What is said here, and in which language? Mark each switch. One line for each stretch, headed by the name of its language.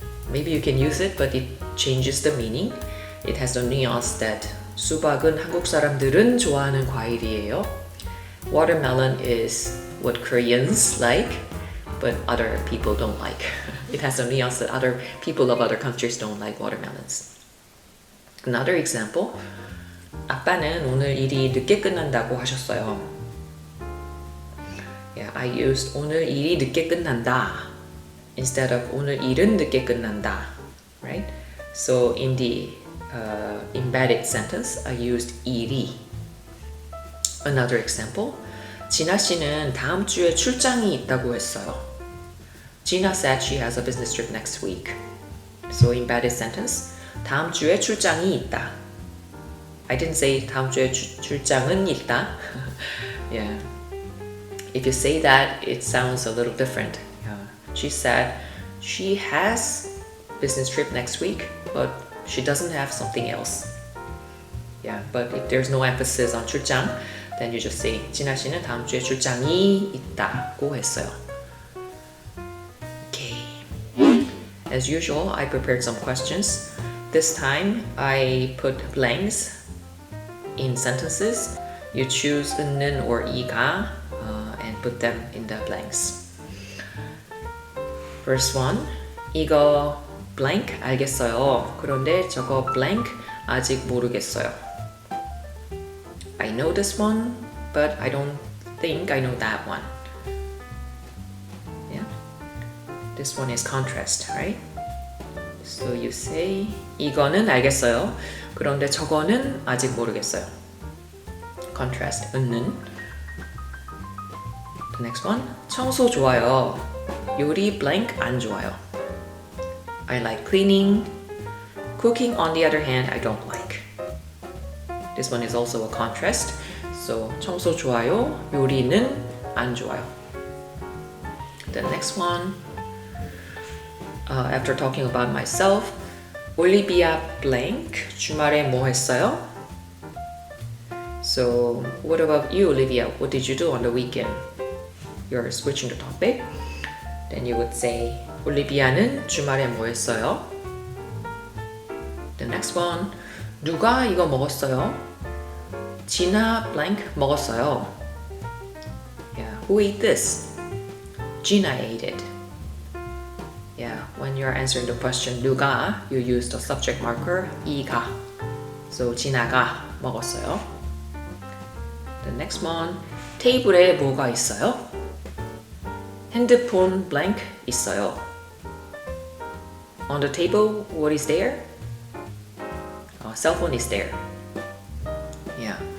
English: Maybe you can use it, but it changes the meaning. It has the nuance that
Korean: 수박은 한국 사람들은 좋아하는 과일이에요.
English: Watermelon is what Koreans like, but other people don't like. It has the nuance that other people of other countries don't like watermelons. Another example.
Korean: 아빠는 오늘 일이 늦게 끝난다고 하셨어요.
English: Yeah, I used
Korean: 오늘 일이 늦게 끝난다
English: instead of
Korean: 오늘 일은 늦게 끝난다,
English: right? So in the embedded sentence, I used 일이. Another example.
Korean: 진아 씨는 다음 주에 출장이 있다고 했어요.
English: Gina said she has a business trip next week. So embedded sentence.
Korean: 다음 주에 출장이 있다.
English: I didn't say
Korean: 다음 주에 출장은 있다.
English: Yeah. If you say that, it sounds a little different. Yeah. She said she has business trip next week, but she doesn't have something else. Yeah, but if there's no emphasis on 출장, Then you just say
Korean: 진아 씨는 다음 주에 출장이 있다고 했어요.
English: Okay. As usual, I prepared some questions. This time, I put blanks in sentences. You choose 는 or 이가 and put them in the blanks. First one, 이거 blank 알겠어요.
Korean: 그런데 저거 blank 아직 모르겠어요.
English: I know this one, but I don't think I know that one. Yeah. This one is contrast, right? So you say
Korean: 이거는 알겠어요. 그런데 저거는 아직 모르겠어요.
English: Contrast, 는. The next one,
Korean: 청소 좋아요. 요리 blank 안 좋아요.
English: I like cleaning. Cooking, on the other hand, I don't like. This one is also a contrast.
Korean: So 청소 좋아요. 요리는 안 좋아요.
English: The next one, after talking about myself, 올리비아 blank
Korean: 주말에 뭐 했어요?
English: So what about you, Olivia? What did you do on the weekend? You're switching the topic. Then you would say
Korean: 올리비아는 주말에 뭐 했어요?
English: The next one,
Korean: 누가 이거 먹었어요? 진아 blank 먹었어요.
English: Yeah, who ate this? Gina ate it. Yeah, when you're answering the question 누가, you use the subject marker 이가.
Korean: So 진아가 먹었어요.
English: The next one,
Korean: 테이블에 뭐가 있어요? 핸드폰 blank 있어요.
English: On the table, what is there? Cell phone is there. Yeah.